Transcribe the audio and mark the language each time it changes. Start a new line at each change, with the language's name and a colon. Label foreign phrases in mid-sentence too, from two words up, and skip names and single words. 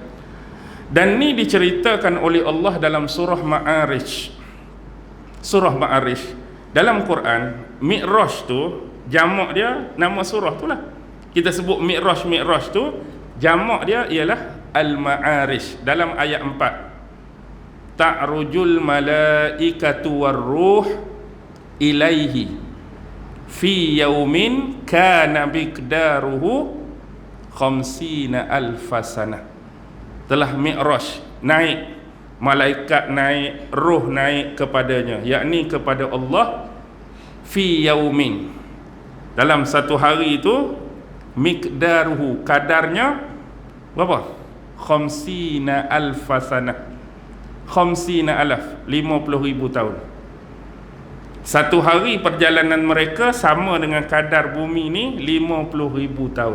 Malay: Dan ni diceritakan oleh Allah dalam surah Ma'arij. Surah Ma'arij. Dalam Quran, Mi'raj tu, jamak dia, nama surah tu lah. Kita sebut Mi'raj tu, jamak dia ialah Al-Ma'arij. Dalam ayat 4.
Arabic: تعرج الملائكة والروح إليه في يوم كان مقداره خمسين ألف سنة.
Malay: Telah Mi'raj, naik malaikat, naik roh, naik kepadanya, yakni kepada Allah,
Arabic: في يوم,
Malay: dalam satu hari itu, miqdaruhu, kadarnya berapa?
Arabic: خمسين ألف سنة. خمسين ألف, 50,000 tahun.
Malay: Satu hari perjalanan mereka sama dengan kadar bumi ni 50,000 tahun.